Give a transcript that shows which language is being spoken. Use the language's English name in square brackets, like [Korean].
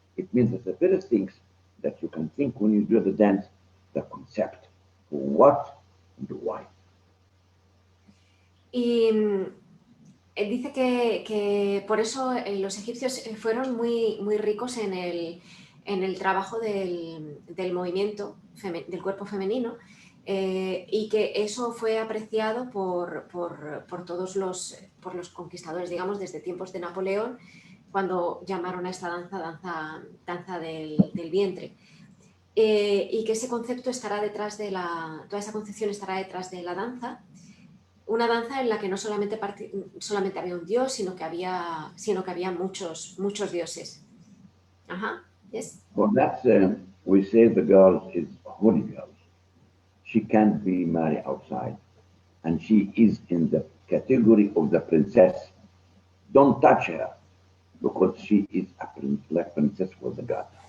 [English] It means that the first things that you can think when you do the dance, the concept, what and why. [Spanish] Y él dice que por eso los egipcios fueron muy ricos en el trabajo del movimiento, del cuerpo femenino, y que eso fue apreciado por todos los conquistadores, digamos, desde tiempos de Napoleón, cuando llamaron a esta danza del vientre. Y que ese concepto estará detrás toda esa concepción estará detrás de la danza, una danza en la que no solamente había un dios, sino que había muchos dioses. [English] Ajá, yes. For that, we say the girl is holy girl. She can't be married outside, and she is in the category of the princess. Don't touch her, because she is like princess for the god.